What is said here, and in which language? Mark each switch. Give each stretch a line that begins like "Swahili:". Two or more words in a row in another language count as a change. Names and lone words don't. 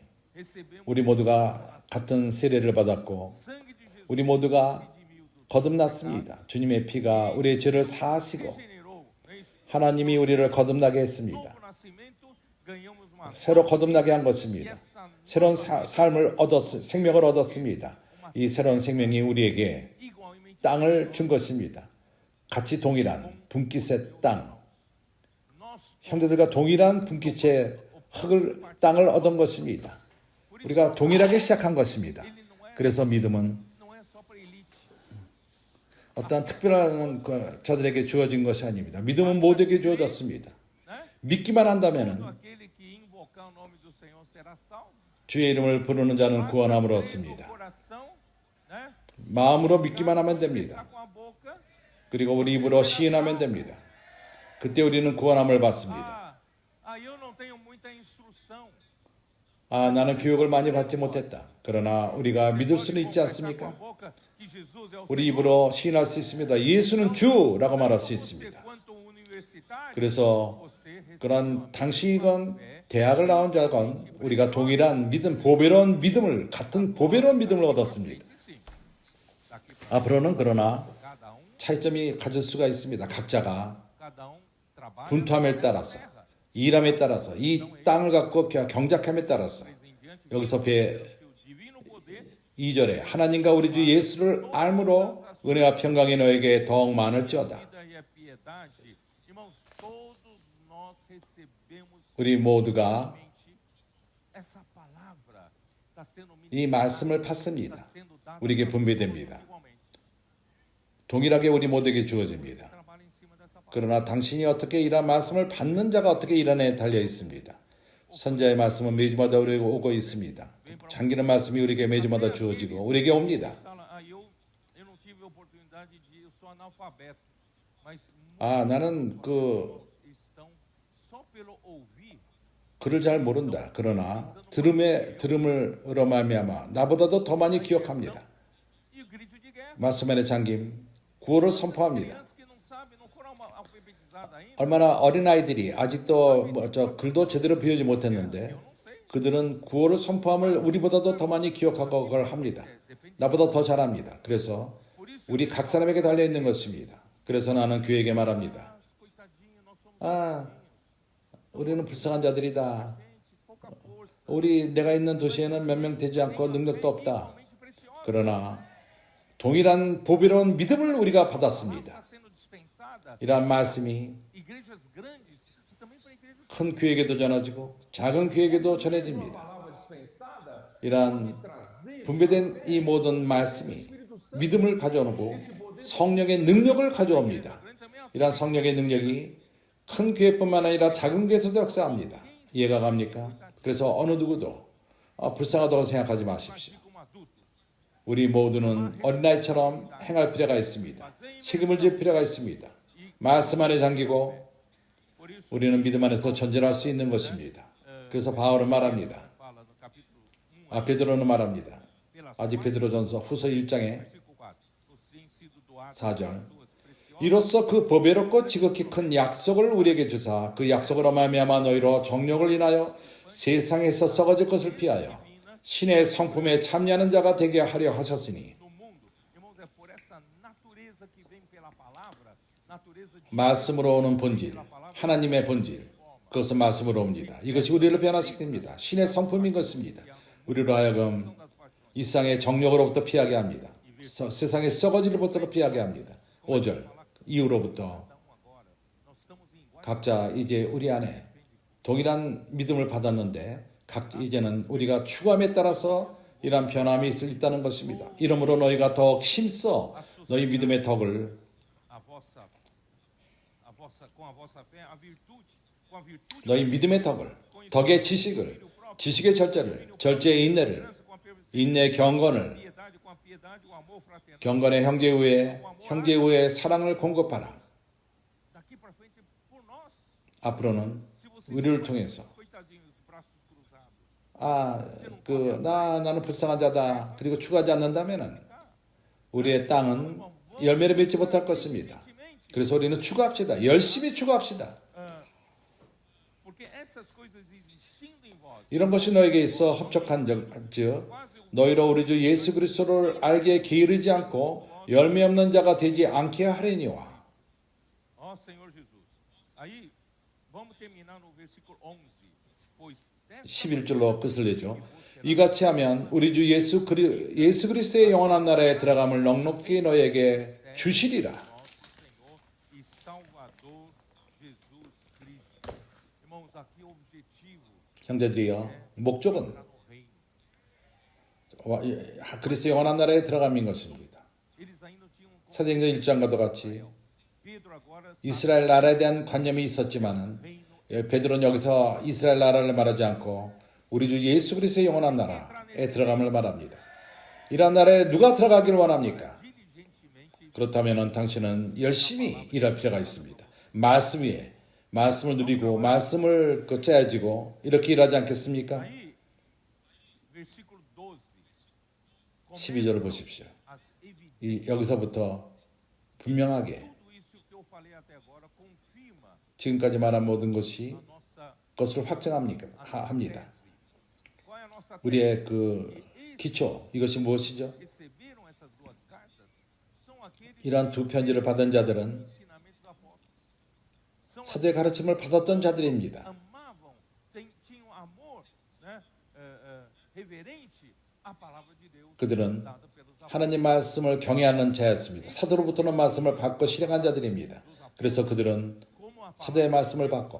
Portuguese: Recebemos
Korean: 우리 모두가 같은 세례를 받았고
Portuguese: sangue de Jesus
Korean: 우리 모두가
Portuguese: redimiu do
Korean: 거듭났습니다. 주님의 피가 우리의 죄를 사하시고
Portuguese: regenerou. É isso.
Korean: 하나님이 우리를 거듭나게 했습니다.
Portuguese: Novo nascimento, ganhamos uma
Korean: 새로 거듭나게 한 것입니다.
Portuguese: essa
Korean: 새로운 삶을 생명을 얻었습니다. 이 새로운 생명이 우리에게
Portuguese: igualmente
Korean: 땅을 준 것입니다. 같이 동일한 분깃의 땅,
Portuguese: nós
Korean: 형제들과 동일한 분깃의 땅을 얻은 것입니다. 우리가 동일하게 시작한 것입니다. 그래서 믿음은
Portuguese: não é só para elite.
Korean: 어떠한 특별한 자들에게 주어진 것이 아닙니다. 믿음은 모두에게 주어졌습니다.
Portuguese: Né?
Korean: 믿기만 한다면은
Portuguese: Aquele que invocar o nome do Senhor será salvo.
Korean: 주의 이름을 부르는 자는 구원함을
Portuguese: Creia no
Korean: 얻습니다.
Portuguese: coração, né?
Korean: 마음으로 믿기만 하면 됩니다.
Portuguese: Com a boca.
Korean: 그리고 우리 입으로 시인하면 됩니다. 그때 우리는 구원함을 받습니다.
Portuguese: Eu não tenho muita instrução.
Korean: 아, 나는 교육을 많이 받지 못했다. 그러나 우리가 믿을 수는 있지 않습니까?
Portuguese: Boca que Jesus é o
Korean: 우리 입으로 시인할 수 있습니다. 예수는 주라고 말할 수 있습니다.
Portuguese: quanto universitário.
Korean: 그래서
Portuguese: Você recebe
Korean: 그런 당신이건 대학을 나온 자건 우리가 동일한 믿음, 보배로운 믿음을 같은 보배로운 믿음을 얻었습니다.
Portuguese: sim. Daqui
Korean: 앞으로는 그러나
Portuguese: cada
Korean: 차이점이 가질 수가 있습니다. 각자가
Portuguese: cada trabalha
Korean: 분투함에 따라서 일함에 따라서 이 땅을 갖고 경작함에 따라서
Portuguese: em diante
Korean: 여기서
Portuguese: que o divino poder
Korean: 2절에 하나님과 우리 주 예수를 알므로 은혜와 평강이 너에게 더욱 많을지어다.
Portuguese: vida e a piedade. Irmãos, todos nós recebemos
Korean: 우리 모두가
Portuguese: essa palavra está sendo
Korean: 이 말씀을
Portuguese: está
Korean: 받습니다.
Portuguese: sendo dada
Korean: 우리에게 분배됩니다.
Portuguese: igualmente.
Korean: 동일하게 우리 모두에게 주어집니다.
Portuguese: Trabalha em cima dessa palavra.
Korean: 그러나 당신이 어떻게 이런 말씀을 받는 자가 어떻게 일하느냐에 달려 있습니다. 선자의 말씀은 매주마다 우리에게 오고 있습니다. 잠기는 말씀이 우리에게 매주마다 주어지고 우리에게 옵니다.
Portuguese: Eu não tive oportunidade de eu sou analfabeto, mas
Korean: 아, 나는
Portuguese: muitos estão só pelo ouvir
Korean: 그를 잘 모른다. 그러나 들음으로 말미암아 나보다도 더 많이 기억합니다.
Portuguese: E o grito de guerra.
Korean: 말씀 안에 잠김 구호를 선포합니다.
Portuguese: Crianças que não sabem, não foram alfabetizadas ainda.
Korean: 얼마나 어린아이들이 아직도 글도 제대로 배우지 못했는데 그들은 구호를 선포함을 우리보다도 더 많이 기억하고 그걸 합니다. 나보다 더 잘합니다. 그래서 우리 각 사람에게 달려있는 것입니다. 그래서 나는 교회에게 말합니다.
Portuguese: Coitadinho, nós somos
Korean: 우리는 불쌍한 자들이다.
Portuguese: pouca força.
Korean: 내가 있는 도시에는 몇 명 되지 않고 능력도 없다.
Portuguese: Mente preciosa.
Korean: 그러나 동일한 보배로운 믿음을 우리가 받았습니다.
Portuguese: Está sendo dispensada.
Korean: 이러한 말씀이
Portuguese: Igrejas grandes e também para igrejas
Korean: 큰 교회에게도 전해지고 작은 교회에게도 전해집니다.
Portuguese: palavra dispensada
Korean: 이러한 분배된 이 모든 말씀이 믿음을 가져오고 성령의 능력을 가져옵니다. 이러한 성령의 능력이 큰 교회뿐만 아니라 작은 교회에서도 역사합니다. 이해가 갑니까? 그래서 어느 누구도 불쌍하다고 생각하지 마십시오.
Portuguese: como adultos.
Korean: 우리 모두는 어린아이처럼 행할 필요가 있습니다. 책임을 질 필요가 있습니다. 말씀 안에 잠기고
Portuguese: Por isso,
Korean: 우리는 믿음 안에서 전진할 수 있는 것입니다. 그래서 바울은 말합니다.
Portuguese: fala no capítulo 1,
Korean: 베드로는 말합니다.
Portuguese: pelas
Korean: 아직 베드로전서 후서 1장의
Portuguese: versículo 4. Os têm sido doados
Korean: 4절.
Portuguese: suas preciosas
Korean: 이로써 그 보배롭고 지극히 큰 약속을 우리에게 주사 그 약속으로 말미암아 너희로 정욕을 인하여 세상에서 썩어질 것을 피하여 신의 성품에 참여하는 자가 되게 하려 하셨으니
Portuguese: no mundo. Irmãos, é por essa natureza que vem pela palavra, natureza de
Korean: 말씀으로 오는 본질, 하나님의 본질, 그것은 말씀으로 옵니다. 이것이 우리를 변화시킵니다. 신의 성품인 것입니다. 우리로 하여금 이 세상의 정욕으로부터 피하게 합니다. 세상의 썩어질로부터 피하게 합니다. 5절 이후로부터
Portuguese: agora. Nós estamos em iguais
Korean: 각자 이제 우리 안에 동일한 믿음을 받았는데 이제는 우리가 추구함에 따라서 이러한 변함이 있다는 것입니다. 이러므로 너희가 더욱 힘써 너희 믿음의 덕을
Portuguese: com a vossa fé, a virtude, com a virtude,
Korean: 너희 믿음의 덕의 지식을 지식의 절제를 절제의 인내를
Portuguese: com a perseverança,
Korean: 인내의 경건을
Portuguese: piedade, com a piedade, o amor fraterno.
Korean: 경건의 형제 후에 사랑을 공급하라.
Portuguese: Daqui para frente, por nós,
Korean: 앞으로는
Portuguese: se vocês
Korean: 우리를 통해서
Portuguese: coitadinhos, braços cruzados,
Korean: 나는 불쌍한 자다. 그리고 추구하지 않는다면은 우리의 땅은 열매를 맺지 못할 것입니다. 그래서 우리는 추구합시다. 열심히 추구합시다.
Portuguese: porque essas coisas existindo em vós,
Korean: 이런 것이 너에게 있어 합족한 즉 너희로 우리 주 예수 그리스도를 알게 게으르지 않고 열매 없는 자가 되지 않게 하려니와.
Portuguese: ó Senhor Jesus. Aí, vamos terminar no versículo 11. Pois
Korean: 11절로 끝을 내죠. 이같이 하면 우리 주 예수 그리스도의 영원한 나라에 들어감을 넉넉히 너에게 주시리라.
Portuguese: Senhor e Salvador Jesus Cristo. Irmãos, aqui o objetivo
Korean: 형제들이여, 목적은
Portuguese: está no reino.
Korean: 그리스도의 영원한 나라에 들어감인 것입니다.
Portuguese: Eles ainda tinham
Korean: 사도행전 1장과도 같이
Portuguese: Pedro agora
Korean: 이스라엘 나라에 대한 관념이 있었지만은 베드로는 여기서 이스라엘 나라를 말하지 않고 우리 주 예수 그리스도의 영원한 나라에 들어감을 말합니다. 이러한 나라에 누가 들어가기를 원합니까?
Portuguese: diligentemente
Korean: 그렇다면 당신은 열심히 일할 필요가 있습니다. 말씀 위에 말씀을 누리고 말씀을 짜야지고 이렇게 일하지 않겠습니까?
Portuguese: aí versículo 12.
Korean: 12절을 보십시오.
Portuguese: As evidências,
Korean: 여기서부터 분명하게
Portuguese: tudo isso que eu falei até agora confirma
Korean: 지금까지 말한 모든 것이
Portuguese: a nossa
Korean: 것을 확증합니다. 합니다.
Portuguese: qual é a nossa
Korean: 우리의 그 기초 이것이 무엇이죠?
Portuguese: receberam essas duas cartas são aqueles
Korean: 이러한 두 편지를 받은 자들은
Portuguese: ensinamentos dos apóstolos. São
Korean: 사도의 가르침을 받았던 자들입니다.
Portuguese: amavam, tinham amor, né, reverente à palavra de Deus
Korean: 그들은
Portuguese: dada pelos apóstolos.
Korean: 하나님 말씀을 경외하는 자였습니다. 사도로부터는 말씀을 받고 실행한 자들입니다. 그래서 그들은
Portuguese: Como a
Korean: 사도의 말씀을 받고